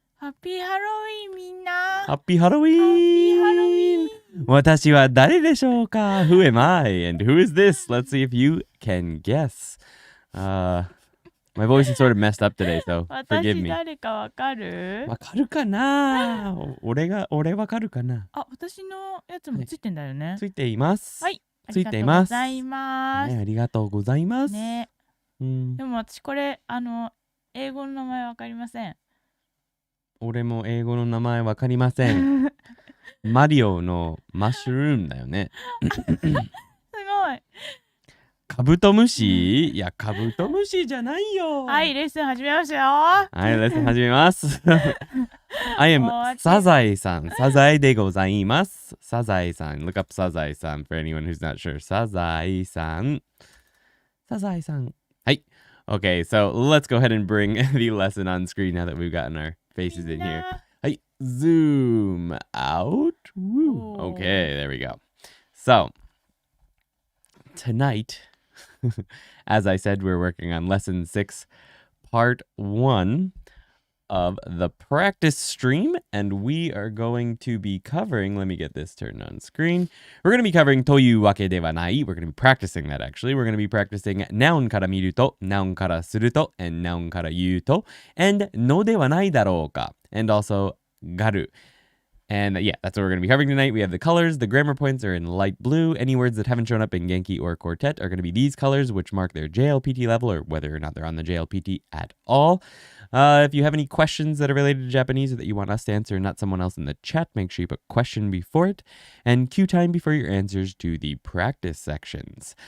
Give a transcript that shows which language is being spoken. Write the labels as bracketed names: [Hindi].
[English] Happy Halloween [Japanese] みんな [English] Happy Halloween! [Japanese] 私は誰でしょうか? [English] Who am I? And who is this? Let's see if you can guess. My voice is sort of messed up today, so forgive [Japanese] 私 [English] me. [Japanese] 誰かわかるわかるかな?俺わかるかな? あ、私のやつもついてんだよね。ついています。はい。ついています。ありがとうございます。ね、ありがとうございます。ね。うん、でも私これ、英語の名前わかりません。俺も英語の名前わかりません。マリオのマッシュルームだよね。すごい。カブトムシ？いや、カブトムシじゃないよ。はい、レッスン始めますよ。はい、レッスン始めます。 [English] I am [Japanese] サザエさん。サザエでございます。サザエさん。 [English] Look up サザエさん for anyone who's not sure. [Japanese] サザエさん。サザエさん。はい。 [English] Okay, so let's go ahead and bring the lesson on screen now that we've gotten our faces in here. [Japanese] はい。 [English] Zoom out. Woo. Okay, there we go. So, tonight, as I said, we're working on lesson 6, part 1 of the practice stream, and we are going to be covering, let me get this turned on screen. We're going to be covering というわけではない. We're going to be practicing that actually. We're going to be practicing nounから見ると, nounからすると, and nounから言うと, and のではないだろうか, and also がる. And yeah, that's what we're going to be covering tonight. We have the colors. The grammar points are in light blue. Any words that haven't shown up in Genki or Quartet are going to be these colors, which mark their JLPT level or whether or not they're on the JLPT at all. If you have any questions that are related to Japanese or that you want us to answer, not someone else in the chat, make sure you put question before it and cue time before your answers to the practice sections.